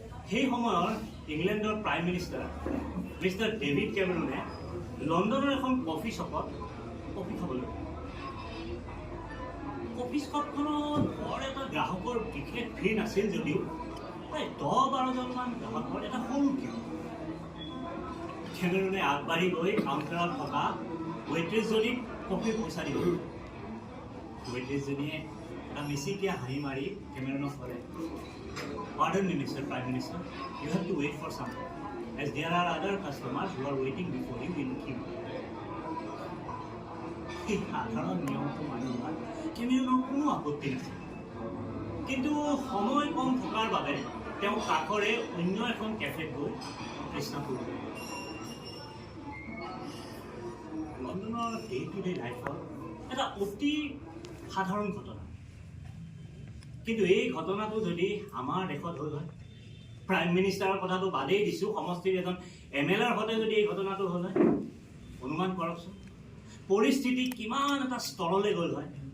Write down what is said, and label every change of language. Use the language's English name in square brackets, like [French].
[Assamese] সেই সময়ৰ ইংলেণ্ডৰ প্ৰাইম মিনিষ্টাৰ মিষ্টাৰ ডেভিড কেমেৰুনে লণ্ডনৰ এখন কফি শ্বপত কফি খাবলৈ কফি শ্বপখনত বৰ এটা গ্ৰাহকৰ বিশেষ ভিৰ নাছিল যদিও প্ৰায় 10-12জনমান গ্ৰাহকৰ এটা সৰু কিউ। কেমেৰুনে আগবাঢ়ি গৈ কাউণ্টাৰত থকা ৱেইট্ৰেছজনীক কফিৰ পইচা দিব। ৱেইট্ৰেছজনীয়ে এটা মিচিকীয়া হাঁহি মাৰি কেমেৰুনক ক'লে, [English] "Pardon me, Mr. Prime Minister, you have to wait for some time, as there are other customers who are waiting before you in queue." [Assamese] এই সাধাৰণ নিয়মটো মানি লোৱাত কেমেৰুনৰ কোনো আপত্তি নাছিল, কিন্তু সময় কম থকাৰ বাবে তেওঁ কাষৰে অন্য এখন কেফেত গৈ তৃষ্ণা কৰিব। লণ্ডনৰ ডে টু ডে লাইফৰ এটা অতি সাধাৰণ ঘটনা, কিন্তু এই ঘটনাটো যদি আমাৰ দেশত হ'ল হয়, প্ৰাইম মিনিষ্টাৰৰ কথাটো বাদেই দিছোঁ, সমষ্টিৰ এজন MLAৰ সৈতে যদি এই ঘটনাটো হ'ল হয়, অনুমান কৰকচোন পৰিস্থিতি কিমান এটা স্তৰলৈ গ'ল হয়।